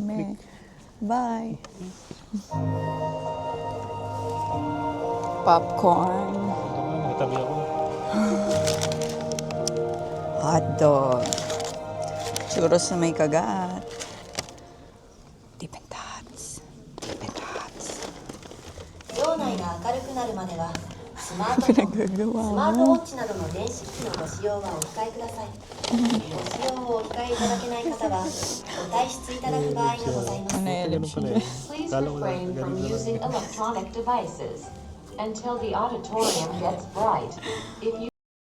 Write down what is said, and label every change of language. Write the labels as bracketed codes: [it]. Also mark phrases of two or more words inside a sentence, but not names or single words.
[tl] kami. Bye. Popcorn. Natabi ako. Hotdog. Churros na may kagat. Dippin' Dots. Dippin' Dots. [ja] 場内が明るくなるまではスマートフォン、ス [tl] Pinagagawa [ja] マートウ [tl] mo. [ja] ォッチなどの電子機器のご使用はお控えください。ご使用をお控えいただけない方はご退出いただく場合がございます。 [tl] Ano yung Ganun pala eh. [en] Please [tl] Kala ko [en] refrain [tl] ganun [en] from [tl] lang. [en] using electronic devices until the auditorium gets bright. If you